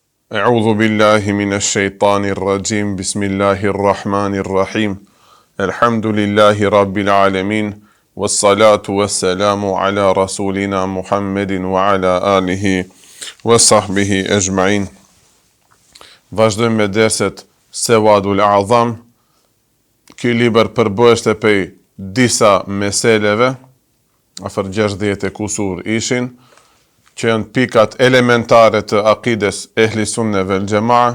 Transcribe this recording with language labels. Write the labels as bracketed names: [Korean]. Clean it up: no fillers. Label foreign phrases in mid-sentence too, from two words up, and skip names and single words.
[Arabic] أعوذ بالله من الشيطان الرجيم. بسم الله الرحمن الرحيم. الحمد لله رب العالمين. والصلاة والسلام على رسولنا محمد وعلى آله وصحبه أجمعين. [Albanian] Vazhdojmë me derset Sewadul A'zam. Ky libër përbëhet prej disa meseleve, afër 60 kusur ishin, që janë pikat elementare të akides [Arabic] أهل السنة والجماعة.